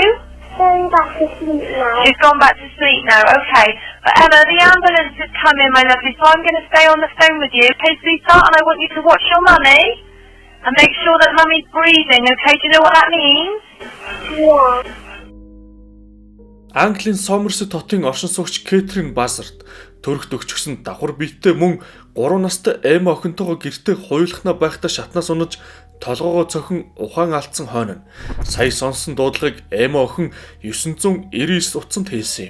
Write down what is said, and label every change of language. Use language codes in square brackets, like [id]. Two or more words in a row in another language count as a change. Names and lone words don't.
[en] Going back to sleep now. She's gone back to sleep now, okay. But Emma, the ambulance has come in, my lovely, so I'm going to stay on the phone with you, okay, sweetheart? And I want you to watch your mummy and make sure that mummy's breathing, okay? Do you know what that means? Yeah. [mn] Английн Сомерсет хотын оршин суугч Кэтрин Базарт төрөгт өгчихсөн давхар биеттэй мөн 3 настай Эма охинтойгоо гэртээ хуйлахна байхдаа шатнаас унаж толгоогоо цохин ухаан алдсан хойно нь сая сонсон дуудлагыг Эма охин 999 утсанд хэлсэн юм.